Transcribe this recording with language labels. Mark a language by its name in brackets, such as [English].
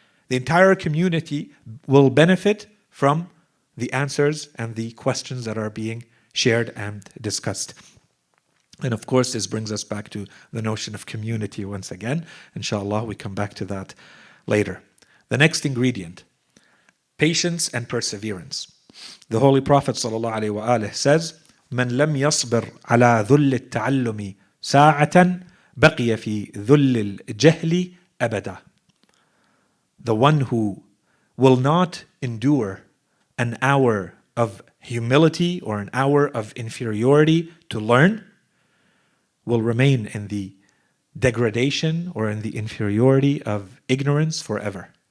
[English] The entire community will benefit from the answers and the questions that are being shared and discussed. And of course, this brings us back to the notion of community once again. Inshallah, we come back to that later. The next ingredient, patience and perseverance. The Holy Prophet ﷺ says, [Arabic] من لم يصبر على ذل التعلم ساعة بقي في ذل الجهل أبدا. [English] The one who will not endure an hour of humility or an hour of inferiority to learn will remain in the degradation or in the inferiority of ignorance forever.